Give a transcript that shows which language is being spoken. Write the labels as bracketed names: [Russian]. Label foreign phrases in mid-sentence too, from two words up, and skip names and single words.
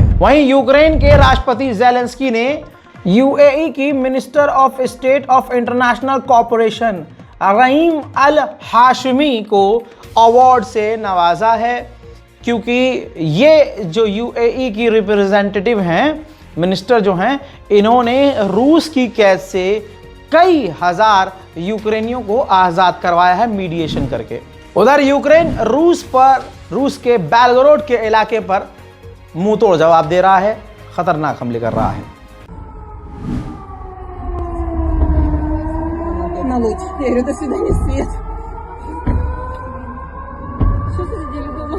[Hindi] वहीं यूक्रेन के राष्ट्रपति ज़ेलेंस्की ने यूएई की मिनिस्टर ऑफ स्टेट ऑफ इंटरनेशनल कोऑपरेशन रहीम अल हाशमी को अवार्ड से नवाजा है, क्योंकि ये जो यूएई की रिप्रेजेंटेटिव हैं, मिनिस्टर जो हैं, इन्होंने रूस की कैद से कई हजार यूक्रेनियों को आज़ाद करवाया है मीडिएशन करके। उधर यूक्रेन रूस के बेलगोरोड के इलाके पर मुंह तोड़ जवाब दे रहा है, खतरनाक हमले कर रहा है। [Russian] На луч. Я говорю, до свидания, Свет. Что ты сидели дома?